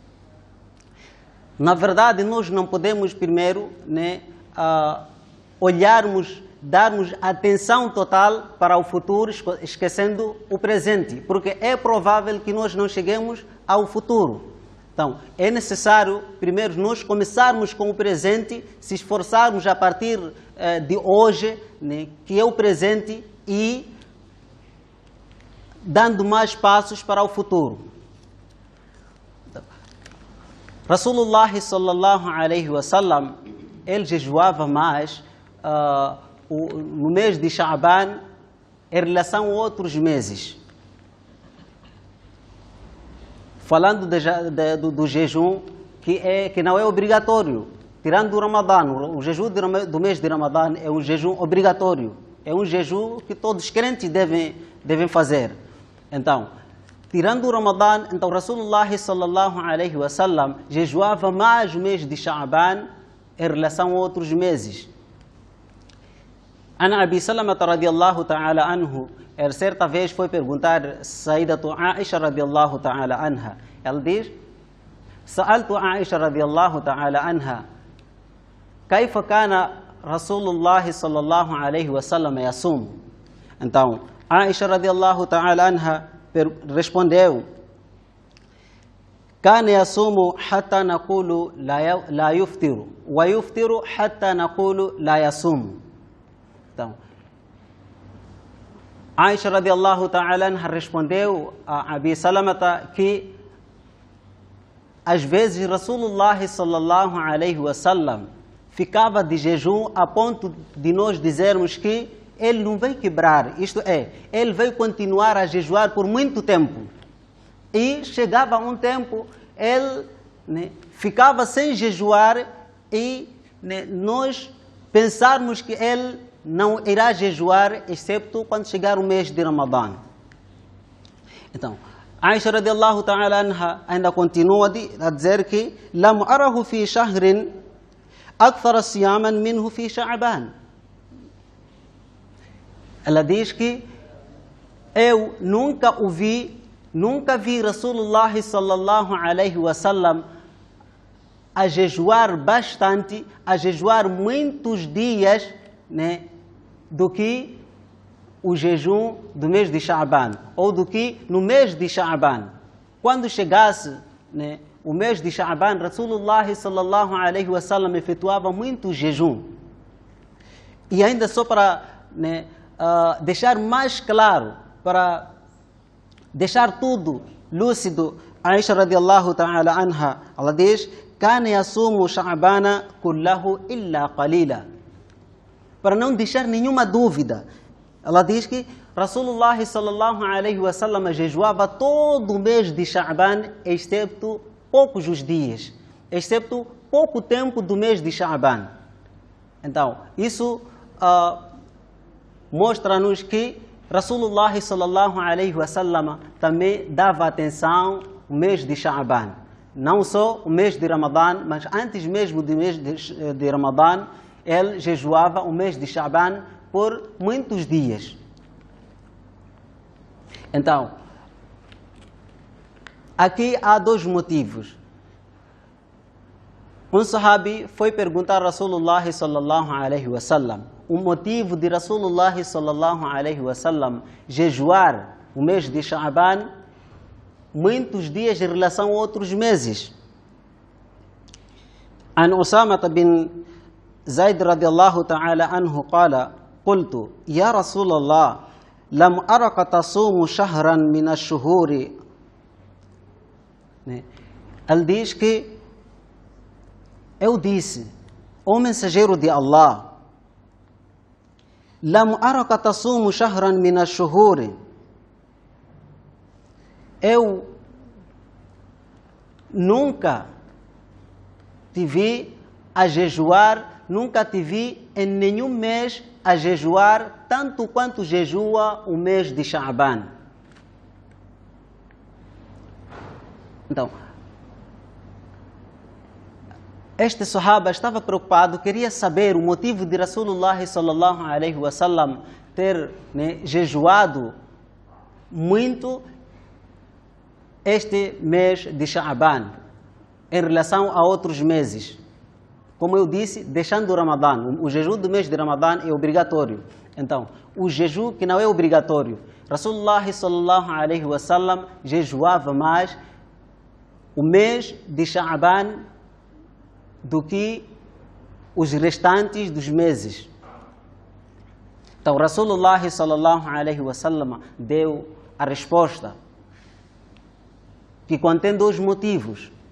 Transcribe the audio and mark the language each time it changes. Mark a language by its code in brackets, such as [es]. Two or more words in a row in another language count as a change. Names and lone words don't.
[pt] Na verdade, nós não podemos primeiro, né, olharmos, darmos atenção total para o futuro, esquecendo o presente, porque é provável que nós não cheguemos ao futuro. Então, é necessário, primeiro, nós começarmos com o presente, se esforçarmos a partir de hoje, né, que é o presente, e dando mais passos para o futuro. [ar] رسول الله صلى الله عليه وسلم, [pt] ele jejuava mais no mês de Sha'ban em relação a outros meses. Falando do jejum, que não é obrigatório, tirando o Ramadã. O jejum do mês de Ramadã é um jejum obrigatório. É um jejum que todos os crentes devem fazer. Então, tirando o Ramadã, então [ar] رسول الله صلى الله عليه وسلم [pt] jejuava mais o mês de Sha'ban em relação a outros meses. [ar] عن أبي سلمة رضي الله تعالى عنه, [pt] ele certa vez foi perguntar [ar] السيدة عائشة رضي الله تعالى عنها. [pt] Ela diz: [ar] سألت عائشة رضي الله تعالى عنها، كيف كان رسول الله صلى الله عليه وسلم يصوم? [pt] Então, Aisha [ar] رضي الله تعالى عنها [pt] respondeu: [ar] كان يصوم حتى نقول لا يفطر ويفطر حتى نقول لا يصوم. [pt] Então, Aisha [ar] رضي الله تعالى عنها [pt] respondeu a Abi Salamata que às vezes [ar] رسول الله صلى الله عليه وسلم [pt] ficava de jejum a ponto de nós dizermos que ele não vai quebrar, isto é, ele vai continuar a jejuar por muito tempo. E chegava um tempo, ele, né, ficava sem jejuar e, né, nós pensarmos que ele não irá jejuar, excepto quando chegar o mês de Ramadã. Então, Aisha [ar] رضي الله تعالى عنها [pt] ainda continua a dizer que [ar] لم أره في شهر أكثر صياما منه في شعبان. [pt] Ela diz que eu nunca vi [ar] رسول الله صلى الله عليه وسلم [pt] a jejuar bastante, a jejuar muitos dias, né, do que o jejum do mês de Sha'ban, ou do que no mês de Sha'ban. Quando chegasse, né, o mês de Sha'ban, [ar] رسول الله صلى الله عليه وسلم [pt] efetuava muito jejum. E ainda só para, né, deixar mais claro, para deixar tudo lúcido, [ar] عائشة رضي الله تعالى عنها, [pt] ela diz: [ar] "كان يصوم شعبان كله إلا قليلا." [pt] Para não deixar nenhuma dúvida, ela diz que [ar] رسول الله صلى الله عليه وسلم [pt] jejuava todo o mês de Sha'ban, excepto poucos os dias, excepto pouco tempo do mês de Sha'ban. Então, isso mostra-nos que [ar] رسول الله صلى الله عليه وسلم [pt] também dava atenção ao mês de Sha'ban. Não só o mês de Ramadã, mas antes mesmo do mês de Ramadã, ele jejuava o mês de Sha'ban por muitos dias. Então, aqui há dois motivos. Um sahabi foi perguntar a [ar] رسول الله صلى الله عليه وسلم [pt] o motivo de [ar] رسول الله صلى الله عليه وسلم [pt] jejuar o mês de Sha'ban muitos dias em relação a outros meses. [ar] عن أسامة بن زيد رضي الله تعالى عنه قال: "قلت يا رسول الله، لم أرك تصوم شهرا من الشهور." [pt] Ele diz que eu disse: "Ó mensageiro de Allah, [ar] لم أرك تصوم شهرا من الشهور." [pt] Eu nunca te vi a jejuar, nunca te vi em nenhum mês a jejuar tanto quanto jejua o mês de Sha'ban. Então, este sahaba estava preocupado, queria saber o motivo de [ar] رسول الله صلى الله عليه وسلم [pt] ter, né, jejuado muito este mês de Sha'ban em relação a outros meses. Como eu disse, deixando o Ramadã, o jejum do mês de Ramadã é obrigatório. Então, o jejum que não é obrigatório, [ar] رسول الله صلى الله عليه وسلم [pt] jejuava mais o mês de Sha'ban do que os restantes dos meses. Então, [ar] رسول الله صلى الله عليه وسلم [pt] deu a resposta que contém dois motivos.